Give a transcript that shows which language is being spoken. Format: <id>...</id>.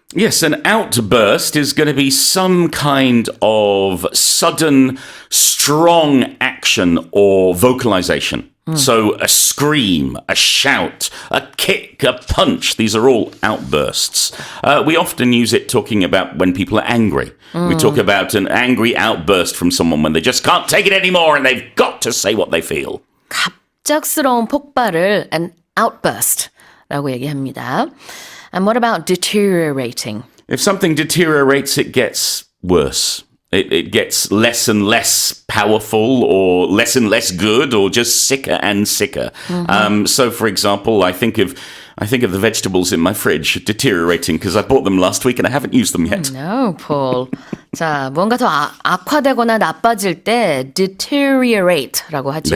<en>Yes, an outburst is going to be some kind of sudden, strong action or vocalization. So a scream, a shout, a kick, a punch, these are all outbursts. We often use it talking about when people are angry. We talk about an angry outburst from someone when they just can't take it anymore and they've got to say what they feel.</en> <ko>갑작스러운 폭발을 an outburst라고 얘기합니다.</ko> <en>And what about deteriorating? If something deteriorates, it gets worse. It gets less and less powerful or less good or just sicker and sicker. So, for example, I think of the vegetables in my fridge deteriorating because I bought them last week and I haven't used them yet. No, Paul.</en> <ko>자, 뭔가 더 악화되거나 나빠질 때 deteriorate라고 하죠.</ko>